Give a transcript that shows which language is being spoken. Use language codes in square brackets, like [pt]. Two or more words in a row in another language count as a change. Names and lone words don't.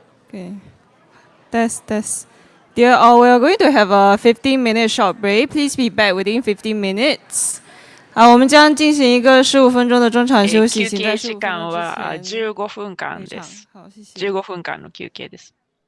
[en] Okay. Test. Dear all, we are going to have a 15-minute short break. Please be back within 15 minutes. [zh] 好，我们将进行一个15分钟的中场休息，请在 [ja] 休憩時間は15分間です。 [zh] 好，谢谢。 [ja] 15分間の休憩です。